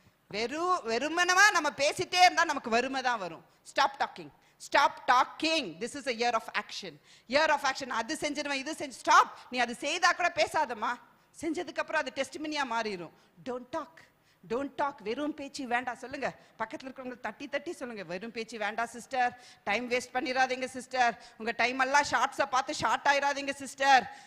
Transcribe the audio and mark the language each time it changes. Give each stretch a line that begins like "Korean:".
Tamil: வெறுமனமா நம்ம பேசிட்டே இருந்தா நமக்கு வறுமை தான் வரும்.
English: Stop talking, stop talking. This is a year of action, year of action.
Tamil: அது செஞ்சிடுவேன் இது செஞ்சு, ஸ்டாப். நீ அது செய்தா கூட பேசாதம்மா, செஞ்சதுக்கு அப்புறம் அது டெஸ்டிமனியா மாறிடும்.
English: Don't talk, don't talk.
Tamil: வெறும் பேச்சு வேண்டாம். சொல்லுங்க, பக்கத்துல இருக்கிறவங்க தட்டி தட்டி சொல்லுங்க, வெறும் பேச்சு வேண்டாம் சிஸ்டர். டைம் வேஸ்ட் பண்ணிடாதீங்க சிஸ்டர். உங்க டைம் எல்லாம் ஷார்ட்ஸை பார்த்து ஷார்ட் ஆயிடாதீங்க சிஸ்டர்.